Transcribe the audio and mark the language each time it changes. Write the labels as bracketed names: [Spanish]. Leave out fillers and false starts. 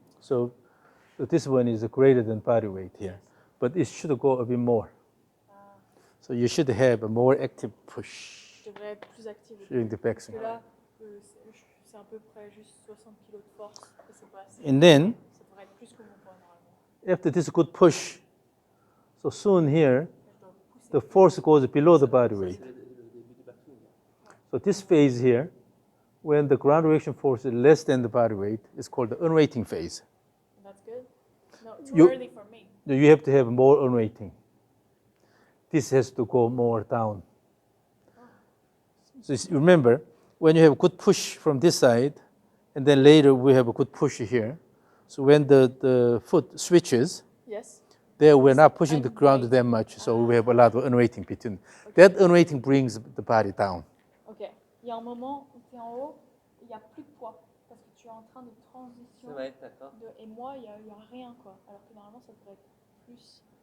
[English] So this one is greater than body weight here, but it should go a bit more. So you should have a more active push [French] Je devrais être plus active. [English] during the [French] Parce que [English] backswing. [French] là, c'est à peu près juste 60 kg de force. Et c'est pas assez. [English] And then, [French] Ça devrait être plus que mon poids normalement. [English] after this good push, so soon here, [French] Je dois pousser. [English] the force goes below the body weight. [French] C'est le début du backswing. [English] So this phase here, when the ground reaction force is less than the body weight, is called the unweighting phase. That's good. No, too You- early for me. You have to have more unweighting. This has to go more down. So remember, when you have a good push from this side, and then later we have a good push here. So when the foot switches, Yes. there we're not pushing the ground Unweight. that much, so we have a lot of unweighting between. That unweighting brings the body down. Ok. [French] Il y a un moment où tu es en haut, il n'y a plus de poids. Parce que tu es en train de transition. Ouais, d'accord. Et moi, il y a rien, quoi. Alors que normalement, ça devrait être plus.